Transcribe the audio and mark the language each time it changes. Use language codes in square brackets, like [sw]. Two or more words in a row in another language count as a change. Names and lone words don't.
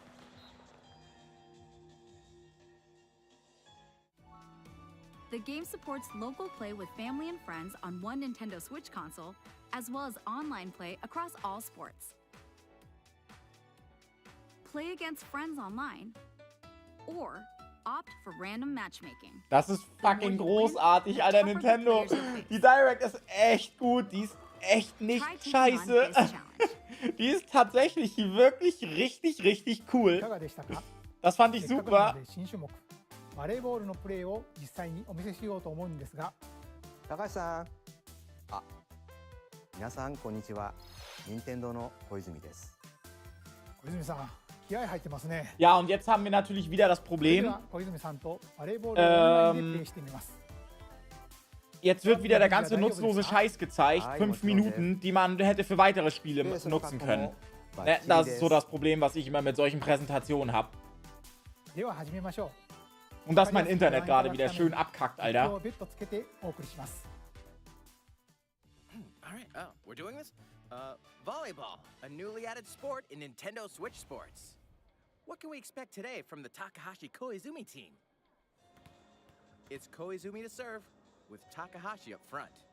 [en] The game supports local play with family and friends on one Nintendo Switch console, as well as online play across all sports. Play against friends online, or opt for random matchmaking. [de] Das ist fucking großartig, Alter, Nintendo. Die Direct ist echt gut. Die ist echt nicht scheiße. Die ist tatsächlich wirklich richtig, richtig cool. Das fand ich super. [ja] バレーボールのプレーを実際にお見せしようと思うんですが、高橋さん、あ、皆さんこんにちは。任天堂の小泉です。小泉さん、気合入ってますね。 [de] Ja, und jetzt haben wir natürlich wieder das [ja] それで [de] Problem. [ja] は小泉さんとバレーボールをオンラインでプレーしてみます。 [de] Jetzt wird wieder der ganze nutzlose Scheiß gezeigt. 5 Minuten, die man hätte für weitere Spiele nutzen können. Das ist so das Problem, was ich immer mit solchen Präsentationen habe. [ja] では始めましょう。 [de] Und dass mein Internet gerade wieder schön abkackt, [ja] 実況 [de] Alter. [ja] をベッドつけてお送りします。 [en] Alright, we're doing this? Volleyball, a newly added sport in Nintendo Switch Sports. What can we expect today from the Takahashi Koizumi team? It's Koizumi to serve, with Takahashi up front.